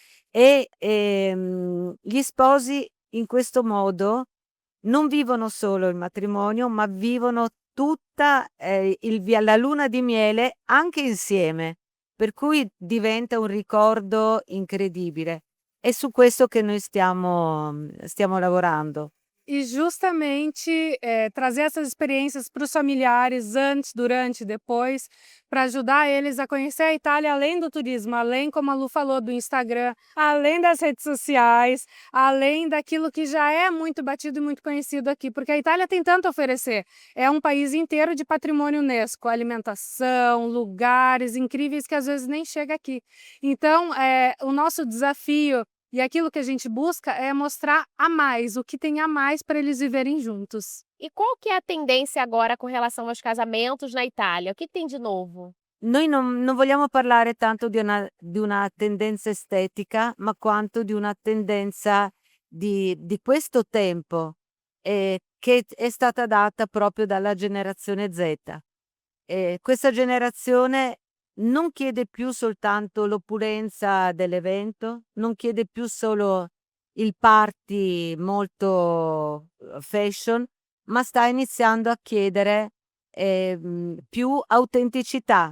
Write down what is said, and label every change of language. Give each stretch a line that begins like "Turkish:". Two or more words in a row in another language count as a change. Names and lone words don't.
Italian: Gli sposi in questo modo non vivono solo il matrimonio, ma vivono tutta la luna di miele anche insieme, per cui diventa un ricordo incredibile. È su questo che noi stiamo lavorando.
Portuguese: E justamente trazer essas experiências para os familiares antes, durante e depois, para ajudar eles a conhecer a Itália além do turismo, além, como a Lu falou, do Instagram, além das redes sociais, além daquilo que já é muito batido e muito conhecido aqui, porque a Itália tem tanto a oferecer. É um país inteiro de patrimônio UNESCO, alimentação, lugares incríveis que às vezes nem chega aqui. Então, o nosso desafio e aquilo que a gente busca é mostrar a mais, o que tem a mais para eles viverem juntos. E qual que é a tendência agora com relação aos casamentos na Itália? O que tem de novo?
Italian: Noi non vogliamo parlare tanto di una tendenza estetica, ma quanto di una tendenza di questo tempo, che è stata data proprio dalla generazione Z. Questa generazione non chiede più soltanto l'opulenza dell'evento, non chiede più solo il party molto fashion, ma sta iniziando a chiedere più autenticità.